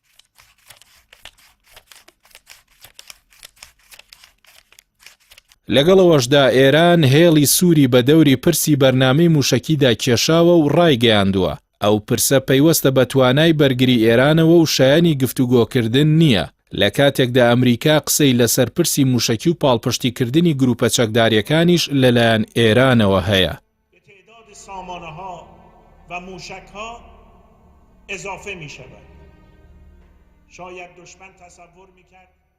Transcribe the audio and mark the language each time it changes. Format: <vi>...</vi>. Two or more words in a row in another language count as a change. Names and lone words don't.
<ckb>لەگەڵەوەشدا ئێران هێڵی سووری بە دەوری پرسی بەرنامەی موشەکیدا کێشاوە و ڕایگەیاندووە ئەو پرسە پەیوەستە بە توانای بەرگری ئێرانەوە و شایانی گفتوگۆکردن نییە لە کاتێکدا ئەمریکا قسەی لەسەر پرسی موشەکی و پاڵپشتیکردنی گروپە چەکداریەکانیش لەلایەن ئێرانەوە هەیە.</ckb> <fa>اضافه می شود. شاید دشمن تصور می کرد</fa>